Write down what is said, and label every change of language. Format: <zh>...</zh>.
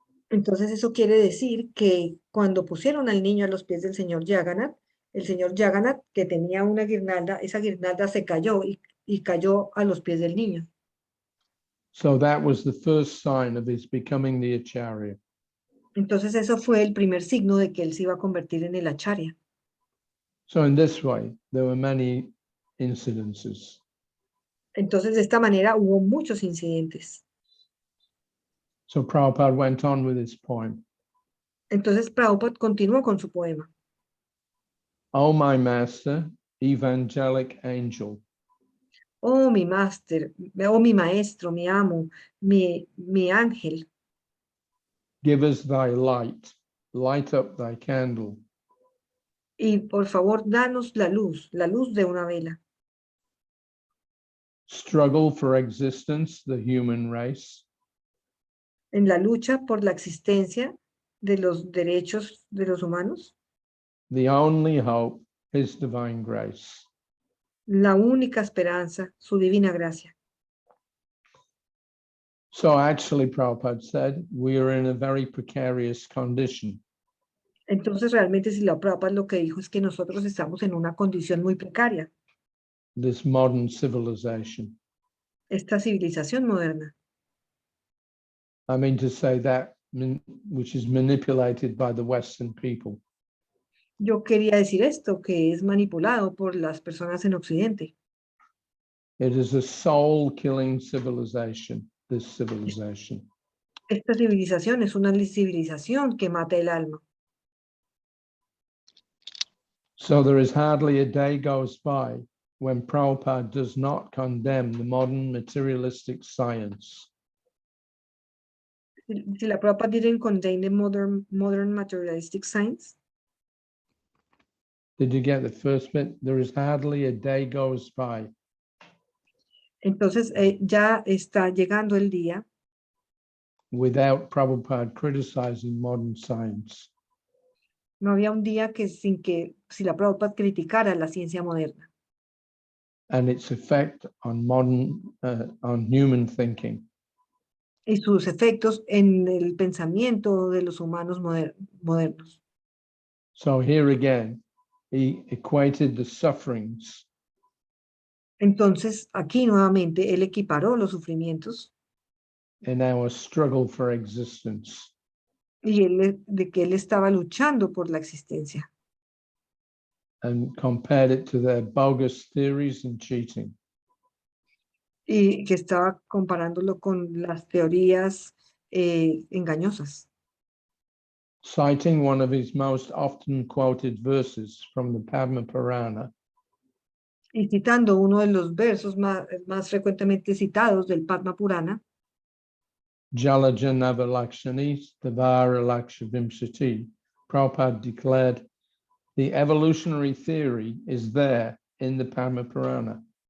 <es>Entonces eso quiere decir que cuando pusieron al niño a los pies del señor Jagannath, el señor Jagannath, que tenía una guirnalda, esa guirnalda se cayó y cayó a los pies del niño.</es> <en>So that was the first sign of his becoming the Acharya.</en> <es>Entonces eso fue el primer signo de que él se iba a convertir en el Acharya.</es> <en>So in this way, there were many incidences.</en> <es>Entonces de esta manera hubo muchos incidentes.</es> <en>So Prabhupada went on with his poem.</en> <es>Entonces Prabhupada continuó con su poema.</es> <en>Oh, my master, evangelic angel,</en> <es>Oh, mi máster, oh, mi maestro, mi amo, mi ángel,</es> <en>give us thy light up thy candle.</en> <es>y por favor, danos la luz de una vela.</es> <en>Struggle for existence, the human race.</en> <es>En la lucha por la existencia de los derechos de los humanos,</es> <en>The only hope, his divine grace.</en> <es>la única esperanza, su divina gracia.</es> <en>So actually, Prabhupada said, we are in a very precarious condition.</en> <es>Entonces realmente Srila Prabhupada lo que dijo es que nosotros estamos en una condición muy precaria,</es> <en>This modern civilization.</en> <es>esta civilización moderna.</es> <en>I mean to say that which is manipulated by the Western people.</en> <es>Yo quería decir esto, que es manipulado por las personas en Occidente.</es> <en>It is a soul-killing civilization, this civilization.</en> <es>Esta civilización es una civilización que mata el alma.</es> <en>So there is hardly a day goes by when Prabhupada does not condemn the modern materialistic science. Si la Prabhupada didn't condemn the modern materialistic science. Did you get the first bit? There is hardly a day goes by.</en> <es>Entonces ya está llegando el día</es> <en>Without Prabhupada criticizing modern science.</en> <es>no había un día que sin que si la Prabhupada criticara la ciencia moderna</es> <en>And its effect on on human thinking.</en> <es>y sus efectos en el pensamiento de los humanos modernos.</es> <en>So here again, he equated the sufferings</en> <es>Entonces, aquí nuevamente, él equiparó los sufrimientos</es> <en>in our struggle for existence.</en> <es>y de que él estaba luchando por la existencia</es> <en>And compared it to their bogus theories and cheating.</en> <es>y que estaba comparándolo con las teorías engañosas.</es> <en>Citing one of his most often quoted verses from the Padma Purana,</en> <es>Y citando uno de los versos más frecuentemente citados del Padma Purana,</es> <sa>Jalaja Navalakshani Stavara Lakshavimsati,</sa> <en>Prabhupada declared, the evolutionary theory is there in the Padma Purana.</en>